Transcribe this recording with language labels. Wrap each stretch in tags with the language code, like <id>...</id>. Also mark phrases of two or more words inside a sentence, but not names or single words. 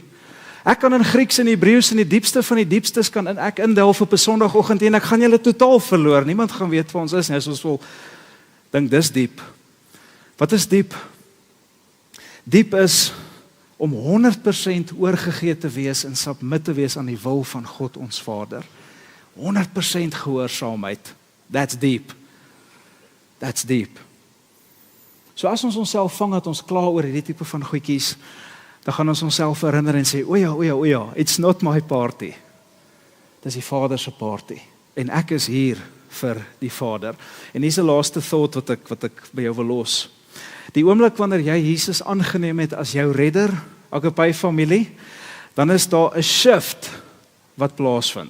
<af>Ek kan in Grieks en Hebreëus in die diepste van die diepstes kan ek indelf op 'n Sondagoggend en ek gaan julle totaal verloor. Niemand gaan weet waar ons is nie. As ons wil dink dis diep. Wat is diep? Diep is om 100% oorgegee te wees en submit te wees aan die wil van God ons Vader. 100% gehoorsaamheid.</af> <en>That's deep. That's deep.</en> <af>So as ons onsself vang dat ons kla oor hierdie tipe van goedjies, dan gaan ons onsself herinner en sê, o ja,</af> <en>it's not my party.</en> <af>Dis die Vader se party. En ek is hier vir die Vader. En hier's 'n laaste thought wat ek by jou wil los. Die oomblik wanneer jy Jesus aangeneem het as jou redder, Agape familie, dan is daar 'n shift wat plaasvind.</af>